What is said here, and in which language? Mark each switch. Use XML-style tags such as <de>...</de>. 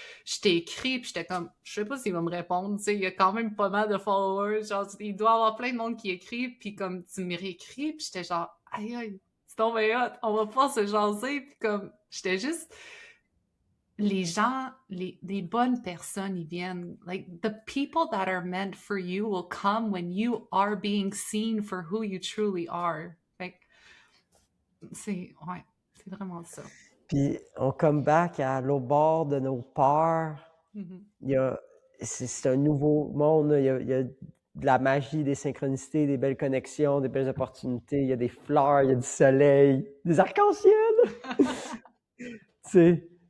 <fr>je t'ai écrit, puis j'étais comme, je sais pas s'il va me répondre, tu sais, il y a quand même pas mal de followers, genre il doit y avoir plein de monde qui écrit, puis comme tu me réécris, puis j'étais genre, aïe aïe, c'est tombé hot, on va pouvoir se jaser, puis comme j'étais juste, les gens, les bonnes personnes, ils viennent.</fr> <en>Like, the people that are meant for you will come when you are being seen for who you truly are.</en> <fr>Fait que c'est vraiment ça. Puis on come back à l'autre bord de nos peurs. C'est un nouveau monde. Il y a de la magie, des synchronicités, des belles connexions, des belles opportunités. Il y a des fleurs, il y a du soleil, des arcs-en-ciel. Tu sais.</fr>